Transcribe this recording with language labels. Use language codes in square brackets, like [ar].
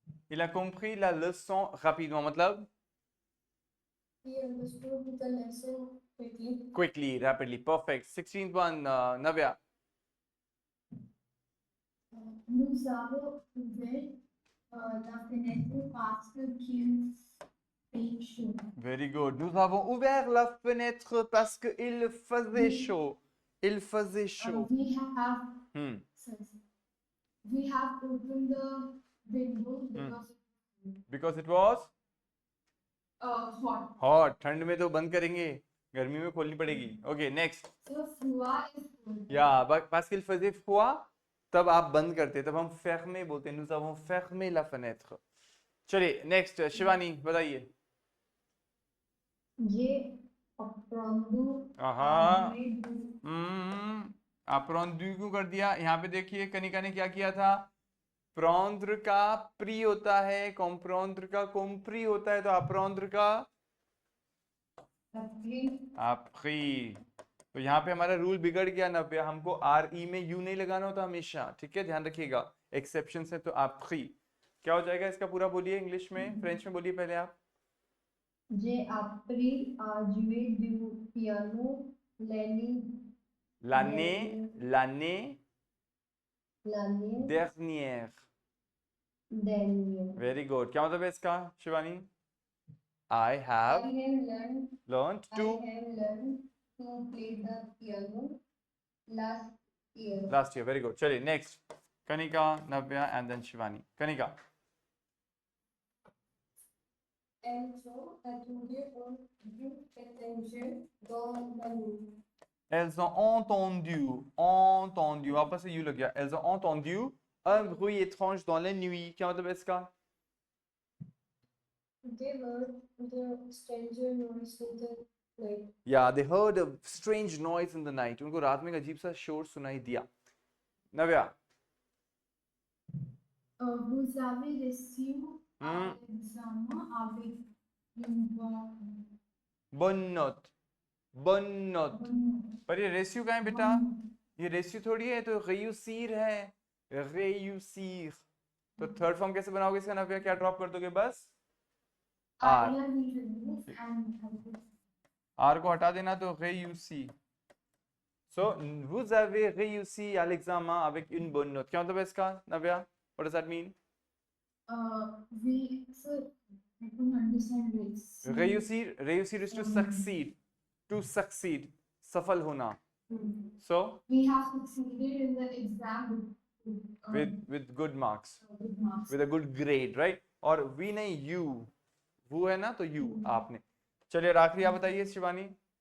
[fr] Il a compris la leçon rapidement, मतलब [en] he understood the lesson quickly, rapidly। Perfect। 16th one, Navya। [fr] Nous avons ouvert la fenêtre parce qu'il fait chaud. [en] Very good। [fr] Nous avons ouvert la fenêtre parce que il faisait chaud। Il faisait chaud। Hmm. [en] We have opened the window Because it was hot. hot। [hi] ठंड में तो बंद करेंगे, गर्मी में खोलनी पड़ेगी। Okay next. [en] So froid is cold. [hi] या [fr] parce qu'il faisait froid, [hi] तब आप बंद करते, तब हम fermer बोलते हैं। [fr] Nous avons fermé la fenêtre। [hi] चलिए नेक्स्ट शिवानी बताइए। [fr] J'ai apprendu [hi] हाँ, apprendre क्यों कर दिया? यहाँ पे देखिए कनिका ने क्या किया था? prendre का प्री होता है, comprendre का compris होता है, तो apprendre का appris। तो यहाँ पे हमारा रूल बिगड़ गया नव्या, हमको आर ई में यू नहीं लगाना होता हमेशा, ठीक है? ध्यान रखिएगा, एक्सेप्शन है। तो appris क्या हो जाएगा इसका? पूरा बोलिए इंग्लिश में, फ्रेंच में बोलिए पहले आप। [fr] J'ai appris à jouer du piano l'année l'année dernière। dernière. [hi] Very good, क्या मतलब है इसका Shivani? [en] I have learned I to have learned to play the piano last year. last year। Very good. चलिए next Kanika, Navya and then Shivani. [hi] Kanika. [fr] and so attendu on due attention dans la nuit. Elles ont entendu, [hi] वापस से you लग गया। [fr] Elles ont entendu un bruit étrange dans la nuit। [hi] क्या मतलब है इसका? [en] They heard the stranger noise in the night. Yeah, they heard a strange noise in the night। [hi] उनको रात में एक अजीब सा शोर सुनाई दिया। नव्या। [fr] Vous avez reçu un examen avec une bonne note। [hi] पर ये रेस्यू कहाँ है बेटा? ये रेस्यू थोड़ी है, तो रेयूसीर है, रेयूसीर। तो थर्ड फॉर्म कैसे बनाओगे इसका नव्या? क्या ड्रॉप कर दोगे? बस आर को हटा देना, तो रेयूसी। [fr] So, vous avez réussi à l'examen avec une bonne note. [hi] क्या मतलब है इसका, नव्या? [en] What does that mean? Sir, I couldn't understand this. Réussir is to succeed. To succeed. [hi] सफल होना. [en] So, We have succeeded in the exam with good marks. with marks. With a good grade, right? [hi] और we नहीं, you. वो है ना, तो you, आपने. चलिए, और आखिरी आप बताइए, शिवानी.